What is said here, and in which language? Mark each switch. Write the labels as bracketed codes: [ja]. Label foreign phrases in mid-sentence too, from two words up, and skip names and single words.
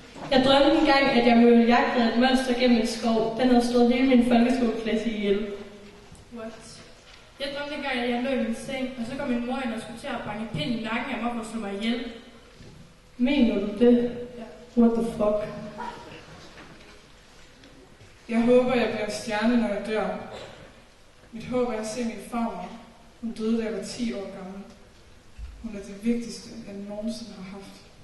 [da] Jeg drømte engang, at jeg ville jagte et monster gennem en skov. Den havde stået hele min folkeskoleklasse ihjel. [en] What? [da] Jeg drømte engang, at jeg lå i min seng, og så kom min mor ind og skulle til at banke pind i nakken af mig for at slå mig ihjel. Mener du det? Ja. [en] What the fuck? [da] Jeg håber, jeg bliver en stjerne, når jeg dør. Mit håb er at se min farmor. Hun døde, da jeg var 10 år gammel. Hun er det vigtigste, jeg nogensinde har haft.